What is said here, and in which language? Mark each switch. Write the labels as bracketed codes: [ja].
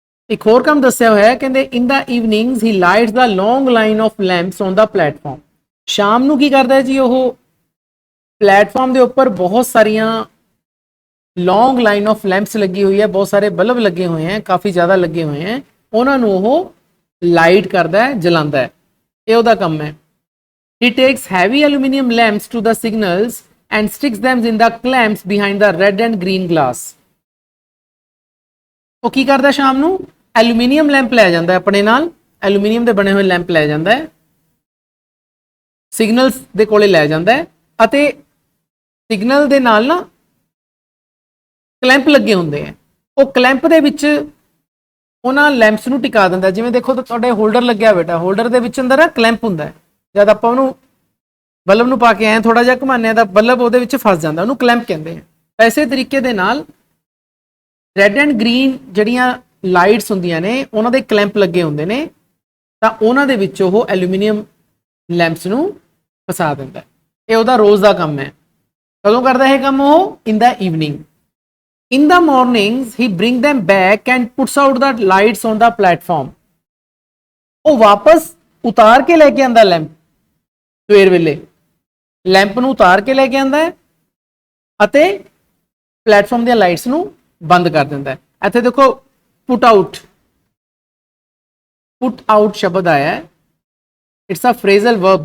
[en] ਇੱਕ ਹੋਰ ਕੰਮ ਦੱਸਿਆ ਹੋਇਆ ਹੈ, [pa] ਕਹਿੰਦੇ [en] In the evenings he lights the long line of lamps on the platform. [pa] ਸ਼ਾਮ ਨੂੰ ਕੀ ਕਰਦਾ ਜੀ? ਉਹ ਪਲੇਟਫਾਰਮ ਦੇ ਉੱਪਰ ਬਹੁਤ ਸਾਰੀਆਂ [en] long line of lamps [pa] ਲੱਗੀ ਹੋਈ ਹੈ, ਬਹੁਤ ਸਾਰੇ ਬਲਬ ਲੱਗੇ ਹੋਏ ਹੈ, ਕਾਫੀ ਜ਼ਿਆਦਾ ਲੱਗੇ ਹੋਏ ਹੈ, ਉਹਨਾਂ ਨੂੰ ਉਹ ਲਾਈਟ ਕਰਦਾ ਹੈ, ਜਲਾਉਂਦਾ ਹੈ, ਇਹ ਉਹਦਾ ਕੰਮ ਹੈ। [en] He takes heavy aluminum lamps to the signals and sticks them in the clamps behind the red and green glass. [pa] ਉਹ ਕੀ ਕਰਦਾ ਸ਼ਾਮ ਨੂੰ? ਐਲੂਮੀਨੀਅਮ ਲੈਂਪ ਲੈ ਜਾਂਦਾ ਹੈ ਆਪਣੇ ਨਾਲ, ਐਲੂਮੀਨੀਅਮ ਦੇ ਬਣੇ ਹੋਏ ਲੈਂਪ ਲੈ ਜਾਂਦਾ ਹੈ, ਸਿਗਨਲਸ ਦੇ ਕੋਲੇ ਲੈ ਜਾਂਦਾ ਹੈ, ਅਤੇ ਸਿਗਨਲ ਦੇ ਨਾਲ ਨਾ ਕਲੈਂਪ ਲੱਗੇ ਹੁੰਦੇ ਆ, ਉਹ ਕਲੈਂਪ ਦੇ ਵਿੱਚ ਉਹਨਾਂ ਲੈਂਪਸ ਨੂੰ ਟਿਕਾ ਦਿੰਦਾ। ਜਿਵੇਂ ਦੇਖੋ ਤੁਹਾਡੇ ਹੋਲਡਰ ਲੱਗਿਆ ਬੇਟਾ, ਹੋਲਡਰ ਦੇ ਵਿੱਚ ਅੰਦਰ ਕਲੈਂਪ ਹੁੰਦਾ ਹੈ, ਜਦ ਆਪਾਂ ਉਹਨੂੰ ਬਲਬ ਨੂੰ ਪਾ ਕੇ ਆਏ ਥੋੜਾ ਜਿਹਾ ਘੁਮਾਉਂਦੇ ਆ ਤਾਂ ਬਲਬ ਉਹਦੇ ਵਿੱਚ ਫਸ ਜਾਂਦਾ, ਉਹਨੂੰ ਕਲੈਂਪ ਕਹਿੰਦੇ ਆ। ਇਸੇ ਤਰੀਕੇ ਦੇ ਨਾਲ [en] red and green [pa] ਜਿਹੜੀਆਂ ਲਾਈਟਸ ਹੁੰਦੀਆਂ ਨੇ ਉਹਨਾਂ ਦੇ ਕਲੈਂਪ ਲੱਗੇ ਹੁੰਦੇ ਨੇ, ਤਾਂ ਉਹਨਾਂ ਦੇ ਵਿੱਚ ਉਹ ਐਲੂਮੀਨੀਅਮ ਲੈਂਪਸ ਨੂੰ ਫਸਾ ਦਿੰਦਾ। ਇਹ ਉਹਦਾ ਰੋਜ਼ ਦਾ ਕੰਮ ਹੈ। ਕਦੋਂ ਕਰਦਾ ਇਹ ਕੰਮ ਉਹ? [en] In the evening. In the mornings he bring them back and puts out the lights on the platform. [pa] ਉਹ ਵਾਪਸ ਉਤਾਰ ਕੇ ਲੈ ਕੇ ਆਂਦਾ ਲੈਂਪ, ਸਵੇਰ ਵੇਲੇ ਲੈਂਪ ਨੂੰ ਉਤਾਰ ਕੇ ਲੈ ਕੇ ਆਂਦਾ ਹੈ ਅਤੇ ਪਲੇਟਫਾਰਮ ਦੀਆਂ ਲਾਈਟਸ ਨੂੰ ਬੰਦ ਕਰ ਦਿੰਦਾ ਹੈ। ਇੱਥੇ ਦੇਖੋ [en] put out [pa] ਸ਼ਬਦ ਆਇਆ ਹੈ, [en] It's a phrasal verb.